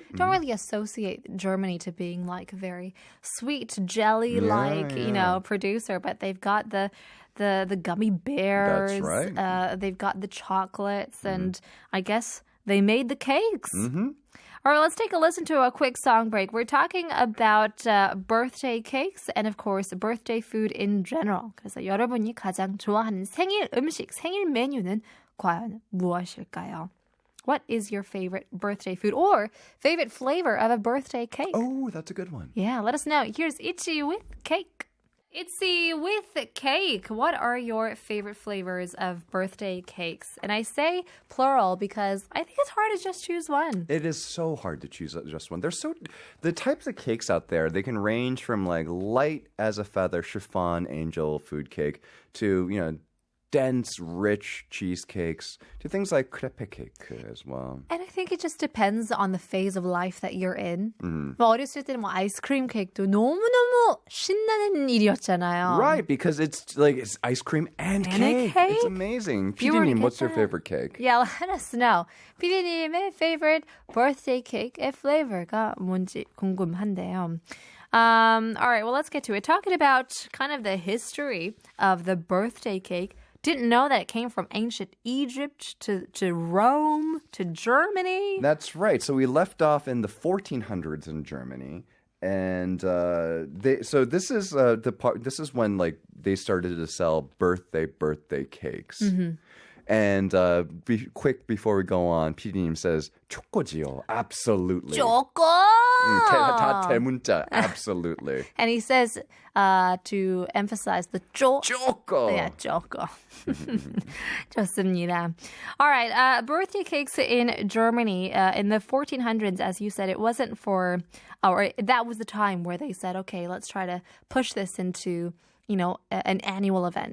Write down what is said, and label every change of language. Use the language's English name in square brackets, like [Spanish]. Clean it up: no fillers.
[English] Don't really associate Germany to being like a very sweet jelly-like, producer, but they've got the gummy bears. That's right. They've got the chocolates, and I guess they made the cakes. All right, let's take a listen to a quick song break. We're talking about birthday cakes and, of course, birthday food in general. [Korean] 그래서 여러분이 가장 좋아하는 생일 음식, 생일 메뉴는 과연 무엇일까요? [English] What is your favorite birthday food or favorite flavor of a birthday cake? Oh, that's a good one. Yeah, let us know. Here's Itchy with cake. Itzy with cake. What are your favorite flavors of birthday cakes? And I say plural because I think it's hard to just choose one. It is so hard to choose just one. The types of cakes out there, they can range from like light as a feather chiffon angel food cake to, dense, rich cheesecakes to things like crepe cake as well. And I think it just depends on the phase of life that you're in. [Korean] 뭐 어렸을 때는 뭐 아이스크림 케이크도 너무너무 신나는 일이었잖아요. [English] Right, because it's ice cream and a cake. cake? It's amazing. PD님, what's your favorite cake? Yeah, let us know. [Korean] PD님의 [English] favorite birthday cake flavor [Korean] 가 뭔지 궁금한데요. [English] All right, well, let's get to it. Talking about kind of the history of the birthday cake. Didn't know that it came from ancient Egypt to Rome to Germany. That's right. So we left off in the 1400s in Germany, and so this is the part. This is when like they started to sell birthday cakes. And quick before we go on, PD님 says [Korean] 초코지요, [English] absolutely. Choco. [Korean] 다 대문자, [English] absolutely. And he says to emphasize the Choco. Yeah, choco. [Korean] 좋습니다. [English] All right, birthday cakes in Germany in the 1400s, as you said, it wasn't for, or that was the time where they said, okay, let's try to push this into an annual event.